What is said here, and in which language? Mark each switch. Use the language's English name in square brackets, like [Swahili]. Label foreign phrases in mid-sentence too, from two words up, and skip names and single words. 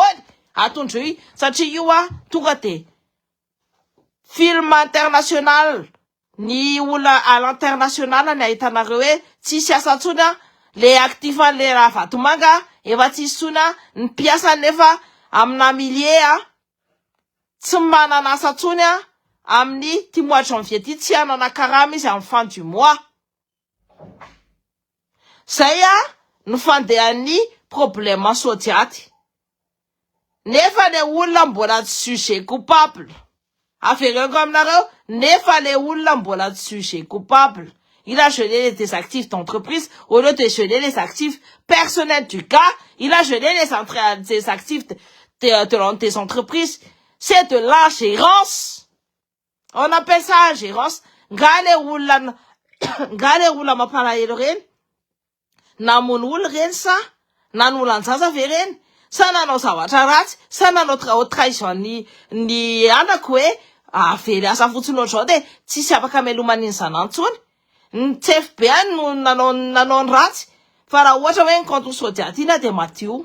[Malagasy] atondro io satria io tonga de [French] film international [Malagasy] ny olona [French] à l'international [Malagasy] ny ahitanareo hoe tsisy asa ntsony le actif le Ravatomanga efa tsisy tsony ny mpiasa nefa amina millier tsy manana asa ntsony amin'ny ty [French] mois de janvier [Malagasy] ty tsy hanana karama izy amin'ny [French] fin du mois. [Malagasy] Zay no fandehan'ny problème Sodiaty. Nefa le olona mbola tsy [French] sujet coupable. [Malagasy] Avereko aminareo nefa le olona mbola tsy [French] sujet coupable. Il a gelé les actifs d'entreprise au lieu de geler les actifs personnels du gars. Il a gelé les actifs des entreprises. C'est de l'ingérence. On appelle ça ingérence. [Malagasy] Ngale ula mampalahelo reny, namono olo reny sa, nanolan-jaza ve reny, sa nanao zavatra ratsy, sa nanao trahison ny anako hoe, very asa fotsiny ohatr'izao de tsisy afaka melomaniny zanantsony. Ny tsefy be any no nanao ny ratsy, fa raha ohatra hoe ny canton sodiaty ina de matio.